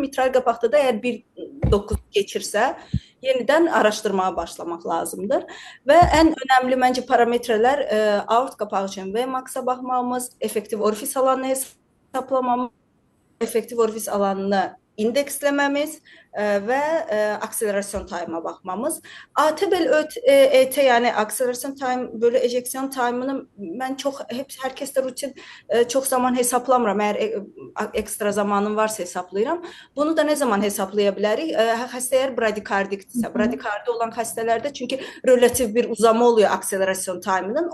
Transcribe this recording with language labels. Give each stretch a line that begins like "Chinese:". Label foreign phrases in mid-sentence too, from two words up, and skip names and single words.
Azerbaijani: Mitral qapaqda da əgər 1.9 keçirsə, yenidən araşdırmağa başlamaq lazımdır. Və ən önəmli məncə parametrlər aort qapağı üçün Vmax-a baxmamız, effektiv orifis alanını hesablamamız, effektiv orifis alanını indeksləməmiz və akselerasyon time-a baxmamız. AT-bel ET, yəni akselerasyon time bölü ejeksiyon time-ını mən hər kəsdə rutin çox zaman hesablamıram. Əgər ekstra zamanım varsa hesablayıram. Bunu da nə zaman hesablaya bilərik? Xəstə əgər bradikardikdirsə, bradikardi olan xəstələrdə çünki relativ bir uzama oluyor akselerasyon time-ının.